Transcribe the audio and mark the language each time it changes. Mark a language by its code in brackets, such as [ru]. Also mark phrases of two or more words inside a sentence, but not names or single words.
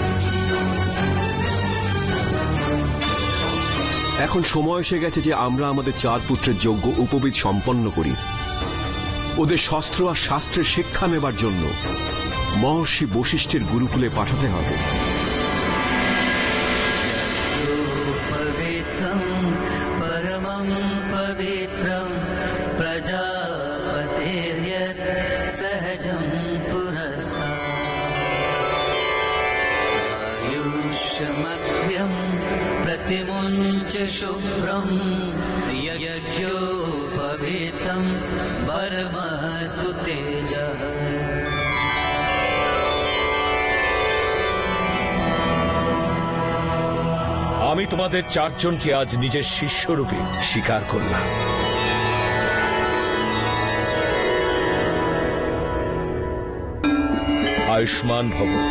[bn] এখন সময় এসে গেছে যে আমরা আমাদের 4 পুত্রের যজ্ঞ উপবিদ সম্পন্ন করি। ওদের শস্ত্র আর শাস্ত্রের শিক্ষা নেবার জন্য মহর্ষি বশিষ্ঠের গুরুকুলে পাঠাতে হবে। [sa] परमं पवित्रं प्रजापतिर्यत् सहजं पुरस्तात् आयुष्मभ्यं प्रतिमुञ्च शुभ्रं यज्ञोपवीतं परमस्तु तेजः। [bn] আমি তোমাদের 4 জনকে আজ নিজের শিষ্যরূপে স্বীকার করলাম। [sa] আয়ুষ্মান ভব।